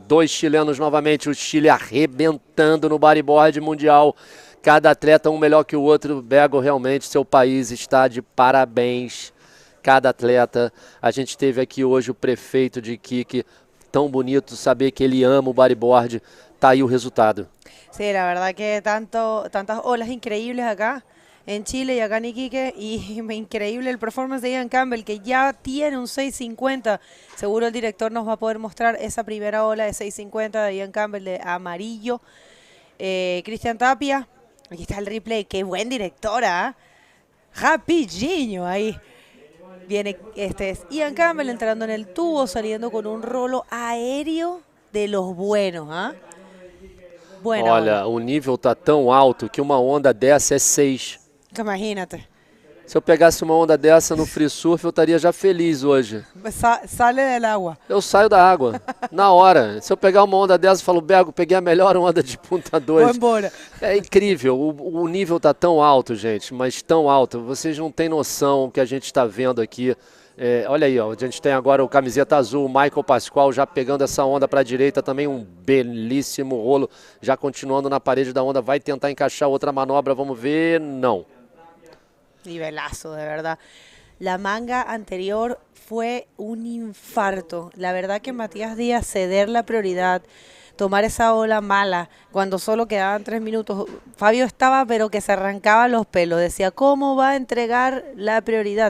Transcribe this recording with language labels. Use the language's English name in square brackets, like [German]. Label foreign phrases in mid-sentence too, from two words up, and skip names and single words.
[Portuguese] 2 chilenos novamente, o Chile arrebentando no bodyboard mundial. Cada atleta um melhor que o outro. Bergo, realmente, seu país está de parabéns. Cada atleta. A gente teve aqui hoje o prefeito de Iquique. Tão bonito saber que ele ama o bodyboard. Tá aí o resultado. [Spanish] Sí, la verdad que tantas olas increíbles acá en Chile y acá en Iquique, y increíble el performance de Ian Campbell, que ya tiene un 650. Seguro el director nos va a poder mostrar esa primera ola de 650 de Ian Campbell de amarillo. Cristian Tapia, aquí está el replay, qué buen director, ¿ah? Rapidinho ahí. Viene, este es Ian Campbell entrando en el tubo, saliendo con un rolo aéreo de los buenos, ¿ah? Buena [Portuguese] Olha, [Spanish] onda. [Portuguese] o nível tá tão alto que uma onda dessa é 6. [Spanish] Imagínate. [Portuguese] Se eu pegasse uma onda dessa no free surf, eu estaria já feliz hoje. [Spanish] Sale del agua. [Portuguese] Eu saio da água, na hora. Se eu pegar uma onda dessa, eu falo, Bergo, peguei a melhor onda de Punta 2. Vou embora. É incrível, o nível tá tão alto, gente, mas tão alto. Vocês não têm noção o que a gente está vendo aqui. Olha aí, ó, a gente tem agora o camiseta azul, o Michael Pascoal já pegando essa onda para a direita, também um belíssimo rolo, já continuando na parede da onda, vai tentar encaixar outra manobra, vamos ver, não. [Spanish] Nivelazo, de verdad. La manga anterior fue un infarto. La verdad que Matías Díaz ceder la prioridad, tomar esa ola mala, cuando solo quedaban 3 minutos. Fabio estaba pero que se arrancaba los pelos, decía, ¿cómo va a entregar la prioridad?